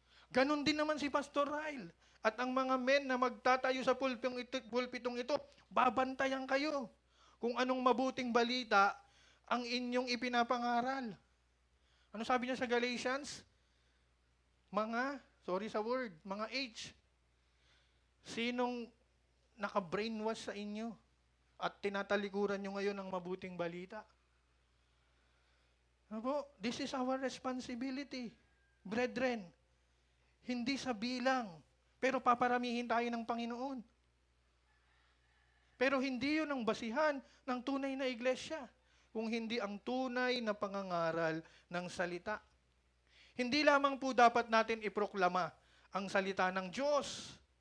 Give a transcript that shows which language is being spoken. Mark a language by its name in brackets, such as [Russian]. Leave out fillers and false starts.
[Filipino] Ganon din naman si Pastor Ryle. At ang mga men na magtatayo sa pulpitong ito, babantayan kayo kung anong mabuting balita ang inyong ipinapangaral. Ano sabi niya sa Galatians? Mga H. Sinong naka-brainwash sa inyo at tinatalikuran nyo ngayon ng mabuting balita? Ano po? [English] This is our responsibility, brethren. [Filipino] Hindi sa bilang, pero paparamihin tayo ng Panginoon. Pero hindi yun ang basihan ng tunay na iglesia, kung hindi ang tunay na pangangaral ng salita. Hindi lamang po dapat natin iproklama ang salita ng Diyos.